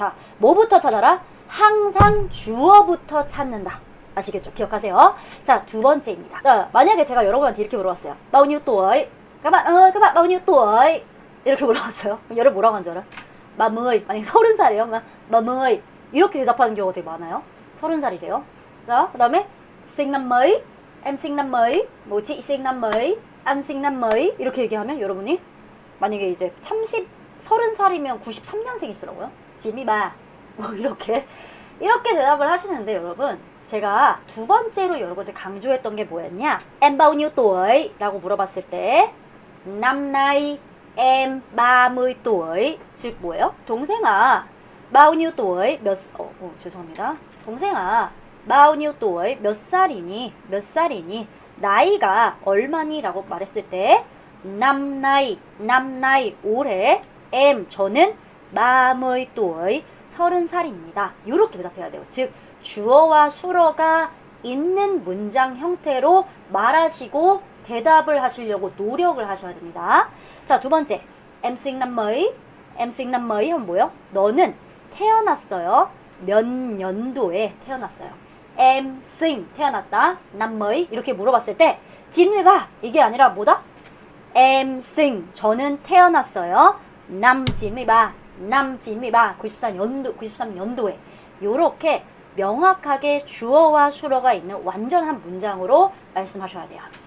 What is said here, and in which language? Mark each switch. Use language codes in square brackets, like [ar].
[ko] 자, 뭐부터 찾아라? 항상 주어부터 찾는다. 아시겠죠? 기억하세요. 자, 두 번째입니다. 자, 만약에 제가 여러분한테 이렇게 물어봤어요. [vi] bao nhiêu tuổi? các bạn bao nhiêu tuổi? [ko] 이렇게 물어봤어요. 여러분 뭐라고 한 줄 알아? 30. 만약에 30살이에요. 30. 이렇게 대답하는 경우가 되게 많아요. 30살이래요. 자, 그 다음에 [vi] sinh năm mấy, em sinh năm mấy, [ko] 뭐 [vi] chị sinh năm mấy, anh sinh năm mấy [ko] 이렇게 얘기하면 여러분이 만약에 이제 30살이면 93년생이시라고요? 지미바 뭐 이렇게 대답을 하시는데 여러분 제가 두 번째로 여러분들 강조했던 게 뭐였냐? [vi] Em bao nhiêu tuổi? [ko] 라고 물어봤을 때 [vi] năm nay em 30 tuổi. [ko] 즉 뭐예요? 동생아, [vi] bao nhiêu tuổi? [ko] 죄송합니다. 동생아, [vi] bao nhiêu tuổi? [ko] 몇 살이니? 몇 살이니? 나이가 얼마니? 라고 말했을 때 [vi] năm nay, [ko] 올해 em, 저는 [vi] 30 tuổi, [ko] 30살입니다. 이렇게 대답해야 돼요. 즉 주어와 수어가 있는 문장 형태로 말하시고 대답을 하시려고 노력을 하셔야 됩니다. 자, 두 번째. [vi] em sinh năm mấy? em sinh năm mấy [ko] 하면 뭐예요? 너는 태어났어요. 몇 년도에 태어났어요. [vi] em sinh, [ko] 태어났다. [vi] năm mấy [ko] 이렇게 물어봤을 때 진위가 이게 아니라 뭐다? [vi] em sinh, [ko] 저는 태어났어요. [vi] năm 93, năm 93, [ko] 93년도에 요렇게 명확하게 주어와 수어가 있는 완전한 문장으로 말씀하셔야 돼요.